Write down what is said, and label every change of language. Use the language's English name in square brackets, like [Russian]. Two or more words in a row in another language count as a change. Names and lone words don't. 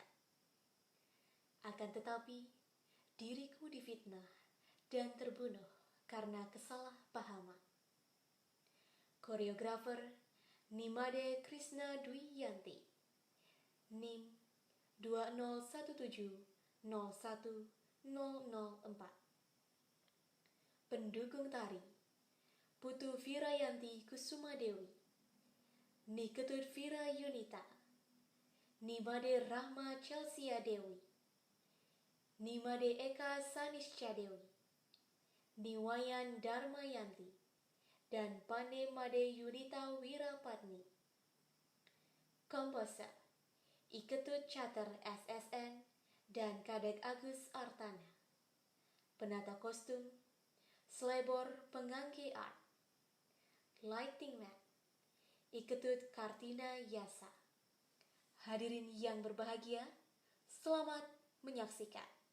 [Indonesian] Akan tetapi, diriku difitnah dan terbunuh karena kesalahpahaman. Koreografer Nimade Krishna Dwi Yanti, NIM 2017011004. Pendukung tari Putu Virayanti Kusuma Dewi, Niketut Vira Yunita, Nimade Rahma Chelsea Dewi, Nimade Eka Sanisca Dewi, Niwayan Dharmayanti, dan Pane Made Yunita Wirapatni. Komposer Iketut Cater S.SN dan Kadek Agus Artana. Penata kostum Slebor Pengangge Art. [English] Lighting Man [Indonesian] Iketut Kartina Yasa. Hadirin yang berbahagia, selamat menyaksikan.